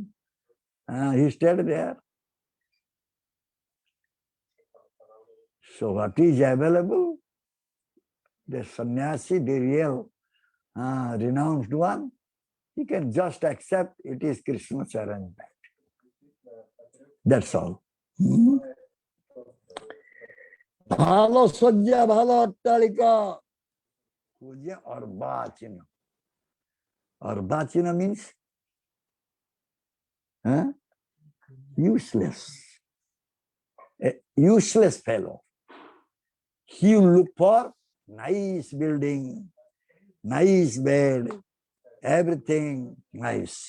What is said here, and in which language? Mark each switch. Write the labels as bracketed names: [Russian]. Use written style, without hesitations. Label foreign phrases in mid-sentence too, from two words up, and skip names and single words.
[English] He stayed there. So what is available? The sannyasi, the real renounced one, he can just accept it is Krishna's arrangement. That's all. [Bangla] ভালো সজ্জা, ভালো অট্টালিকা. পূজা অর্বাচীন. [English] Arbachina means useless. A useless fellow. He will look for nice building, nice bed, everything nice.